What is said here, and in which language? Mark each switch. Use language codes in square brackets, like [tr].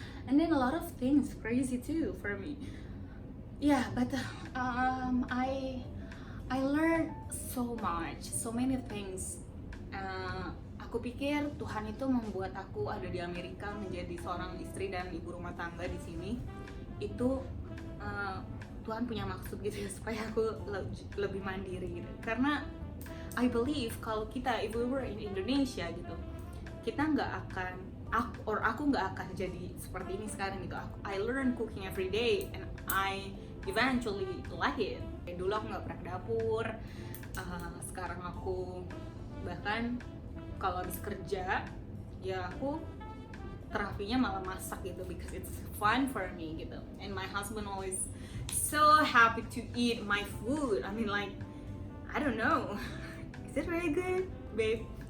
[en] And then a lot of things crazy too for me. Yeah, but I learned so much, so many things. [id] Aku pikir Tuhan itu membuat aku ada di Amerika menjadi seorang istri dan ibu rumah tangga di sini. Itu Tuhan punya maksud gitu ya, supaya aku lebih mandiri gitu. Karena [en] I believe [id] kalau kita, [en] if we were in Indonesia [id] gitu, kita nggak akan, aku nggak akan jadi seperti ini sekarang gitu. [en] I learn cooking every day and I eventually like it. [id] Dulu aku nggak pernah ke dapur, sekarang aku bahkan kalau habis kerja ya aku terapinya malah masak gitu, [en] because it's fun for me [id] gitu. [en] And my husband always so happy to eat my food. I mean, like, I don't know, is it really good, babe?